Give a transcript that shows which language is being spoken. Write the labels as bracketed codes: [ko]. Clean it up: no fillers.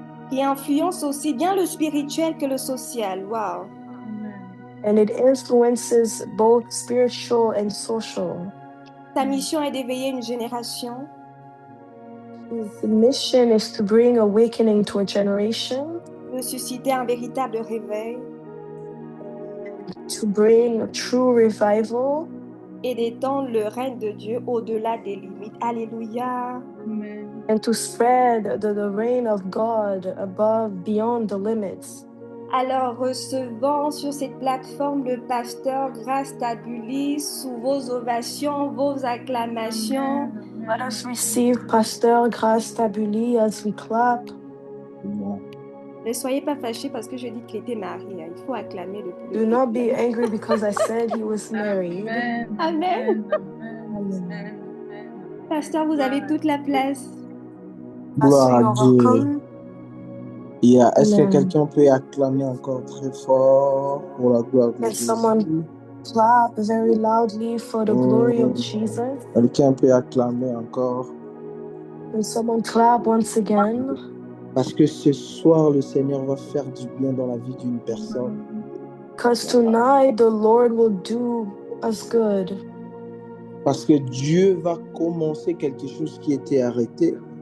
[fr] Qui influence aussi bien le spirituel que le social. [en] Wow. And it influences both spiritual and social. [fr] Sa mission est d'éveiller une génération. [en] His mission is to bring awakening to a generation. [fr] De susciter un véritable réveil. [en] To bring a true revival. [fr] Et d'étendre le règne de Dieu au-delà des limites. Alléluia. Amen. [en] And to spread the reign of God beyond the limits. [fr] Alors, recevons sur cette plateforme le pasteur Grace Tabuli sous vos ovations, vos acclamations. [en] Let us receive Pasteur Grace Tabuli as we clap. [fr] Ne soyez pas fâchés parce que je dis qu'il était marié. Il faut acclamer le plus. [en] Do not be angry because I said he was married. [fr] Amen. Amen. Amen. Pasteur, vous avez toute la place. Gloire à Dieu. Est-ce que quelqu'un peut acclamer encore très fort pour la gloire de Jésus? [en] Someone clap very loudly for the glory of Jesus. [fr] Quelqu'un peut acclamer encore. [en] And someone clap once again. [fr] Parce que ce soir, le Seigneur va faire du bien dans la vie d'une personne. [en] Because tonight the Lord will do us good. [fr] Parce que Dieu va commencer quelque chose qui était arrêté.